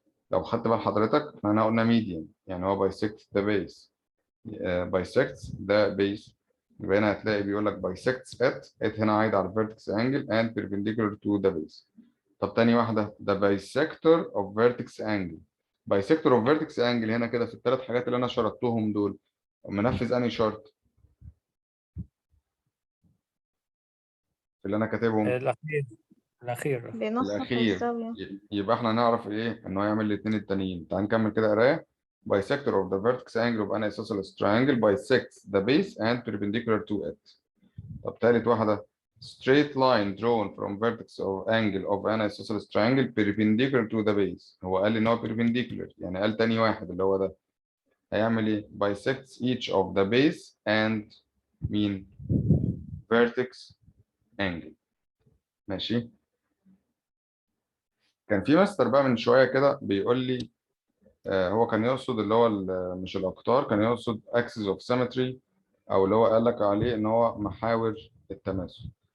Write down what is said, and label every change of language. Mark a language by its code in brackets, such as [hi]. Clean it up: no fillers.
[ar] لو خدت بال حضرتك احنا قلنا median يعني هو [en] bisects the base bisects the base، [ar] يبقى هنا هتلاقي بيقول لك [en] bisects it [ar] هنا عايد على [en] vertex angle and perpendicular to the base. [ar] طب تاني واحدة ده [en] bisector of vertex angle. bisector of vertex angle [ar] هنا كده في الثلاث حاجات اللي أنا شرطتهم دول منفذ أنهي شرط؟ اللي أنا كاتبهم الأخير بينسق الأخير. بالزاوية. يبقى احنا نعرف إيه إن هو يعمل الاتنين التانيين. تعال نكمل كده قراية. [en] bisector of the vertex angle of an isosceles triangle bisects the base and perpendicular to it. [ar] طب تالت واحدة [en] straight line drawn from vertex of angle of an isosceles triangle perpendicular to the base. [ar] هو قال لي ان هو perpendicular، يعني قال تاني واحد اللي هو ده هيعمل ايه؟ [en] bisects each of the base and [ar] مين؟ [en] vertex angle. [ar] ماشي. كان في مستر بقى من شوية كده بيقول لي هو كان يقصد اللي هو مش الأقطار، كان يقصد axis of symmetry، أو اللي هو قال لك عليه إن هو محاور التماثل.